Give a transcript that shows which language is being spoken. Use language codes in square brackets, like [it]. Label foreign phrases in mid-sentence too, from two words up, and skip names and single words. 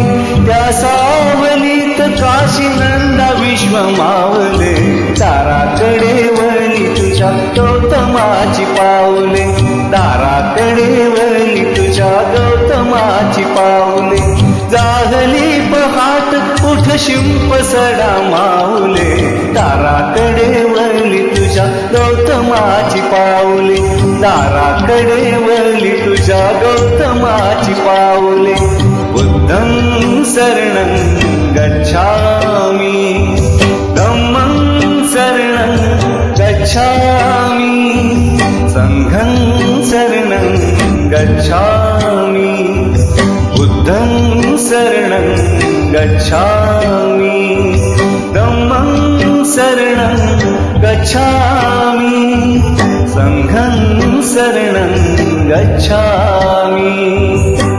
[mr] त्या सावलीत काशी नंदा विश्व मावले, दाराकडे वळली तुझ्या गौतमाची पावले, दाराकडे वळली तुझ्या गौतमाची पावले. जागली पहाट उठ शिंप सडा माऊले, दाराकडे वळली तुझ्या गौतमाची पावले, दाराकडे वळली तुझ्या गौतमाची पावले. [pi] बुद्धं शरणं गच्छामि, धम्मं गच्छामि संघं शरणं गच्छामि बुद्धं शरणं गच्छामि धम्मं शरणं गच्छामि संघं शरणं गच्छामि